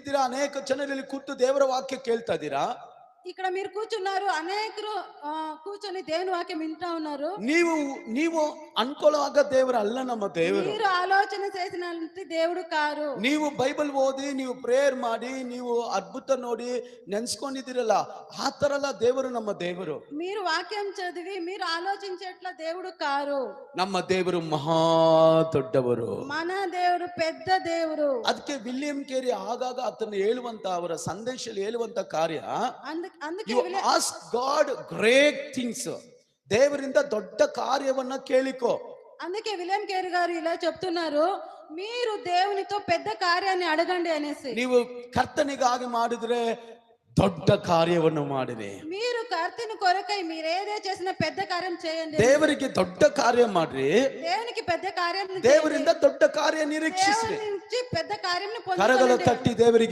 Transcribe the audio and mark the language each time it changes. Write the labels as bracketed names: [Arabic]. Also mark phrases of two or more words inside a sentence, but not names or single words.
[Kannada] ಇದ್ದೀರಾ, ಅನೇಕ ಜನರಲ್ಲಿ ಕೂತು ದೇವರ ವಾಕ್ಯ ಕೇಳ್ತಾ ಇದ್ದೀರಾ. [Telugu] ఇక్కడ మీరు కూర్చున్నారు, అనేకరు కూర్చొని దేవుని వాక్యం వింటా ఉన్నారు. [Kannada] ನೀವು ನೀವು ಅನ್ಕೊಳ್ಳುವಾಗ ದೇವರು ಅಲ್ಲ ನಮ್ಮ ದೇವರು. [Telugu] మీరు ఆలోచన చేసినంత దేవుడు కారు. [Kannada] ನೀವು ಬೈಬಲ್ ಓದಿ, ನೀವು ಪ್ರೇಯರ್ ಮಾಡಿ, ನೀವು ಅದ್ಭುತ ನೋಡಿ ನೆನ್ಸ್ಕೊಂಡಿದ್ದೀರಲ್ಲ, ಆ ತರ ಎಲ್ಲ ದೇವರು ನಮ್ಮ ದೇವರು. [Telugu] మీరు వాక్యం చదివి మీరు ఆలోచించేట్ల దేవుడు కారు. [Kannada] ನಮ್ಮ ದೇವರು ಮಹಾ ದೊಡ್ಡವರು. [Telugu] మన దేవుడు పెద్ద దేవుడు. [Kannada] ಅದಕ್ಕೆ ವಿಲಿಯಂ ಕೇರಿ ಆಗಾಗ ಆತನ ಹೇಳುವಂತ, ಅವರ ಸಂದೇಶದಲ್ಲಿ ಹೇಳುವಂತ ಕಾರ್ಯ, [Telugu] అందుకే [English] You ask God great things. [Kannada] ದೇವರಿಂದ ದೊಡ್ಡ ಕಾರ್ಯವನ್ನ ಕೇಳಿಕೋ. [Telugu] అందుకే విలియం కేర్ గారు ఇలా చెప్తున్నారు, మీరు దేవునితో పెద్ద కార్యాన్ని అడగండి అనేసి. [Kannada] ನೀವು ಕರ್ತನಿಗಾಗಿ ಮಾಡಿದ್ರೆ ದೊಡ್ಡ ಕಾರ್ಯವನ್ನು ಮಾಡಿರಿ. [Telugu] మీరు కర్తని కొరకై మీరు ఏదే చేసినా పెద్ద కార్యం చేయండి. [Kannada] ದೇವರಿಗೆ ದೊಡ್ಡ ಕಾರ್ಯ ಮಾಡ್ರಿ. [Telugu] దేవునికి పెద్ద కార్యాన్ని [Kannada] ದೇವರಿಂದ ದೊಡ್ಡ ಕಾರ್ಯ ನಿರೀಕ್ಷಿಸ್ರಿ. [Telugu] దేవుని నుంచి పెద్ద కార్యాన్ని [Kannada] ಕರಗಳ [Telugu] పొందుకోండి. [Kannada] ತಟ್ಟಿ ದೇವರಿಗೆ